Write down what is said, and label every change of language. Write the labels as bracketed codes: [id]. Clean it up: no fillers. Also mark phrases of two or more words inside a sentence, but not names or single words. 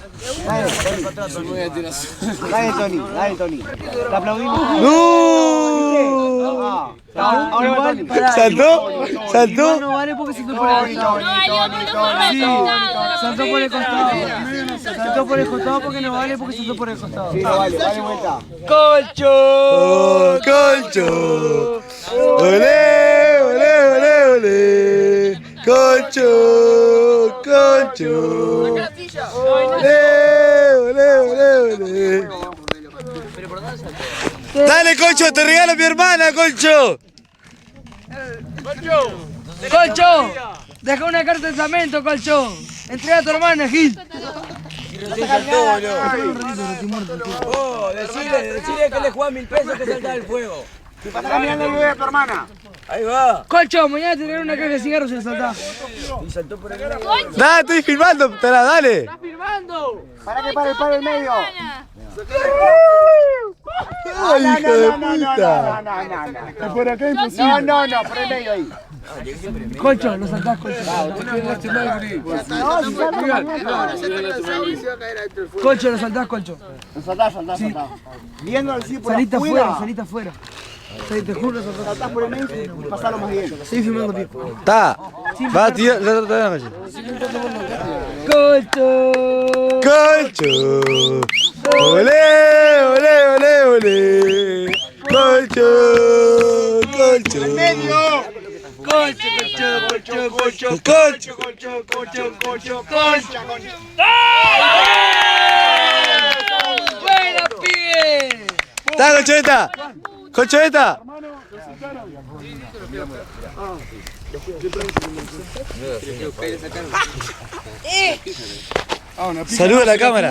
[es] Dale, Tony. Te aplaudimos. ¡No! Ahora vale. ¿Saltó? No vale porque saltó por el costado. Saltó por el costado. Saltó por el costado porque no vale porque saltó por el costado. Sí, no vale, dale vuelta. ¡Colcho! ¡Colcho! ¡Olé, olé, olé, olé! ¡Colcho! ¡Colcho! ¡Olé, olé, olé, olé! ¡Dale, Colcho! ¡Te regalo mi hermana, Colcho! ¡Colcho! Deja una carta de testamento, Colcho. Entrega a tu hermana, Gil. Decile que le juegan 1000 pesos que salta del fuego. Está caminando el bebé de tu hermana. Ahí va. Colcho, mañana te traigo una caja de cigarros y la saltás. Y saltó por el ¡Dale, estoy filmando! ¡Dale! Para que pare el palo en medio. ¡Ay, hijo de puta! Por acá es imposible. No, por el medio ahí. Colcho, lo saltás, Colcho. Colcho, lo saltás, Colcho. Saltá. Viendo al por Salita afuera. afuera, salita afuera. Te juro, lo saltás. Saltás por el medio y pasalo más bien. Estoy filmando, tío. ¡Está! Va, tío, la Colcho. ¡Colcho! ¡Olé, olé, olé, olé! ¡Colcho! ¡Colcho! ¡Medio! Colcho. ¡Buena, pibe! ¡Está, Colchoneta! ¡Colchoneta! Saluda a la cámara.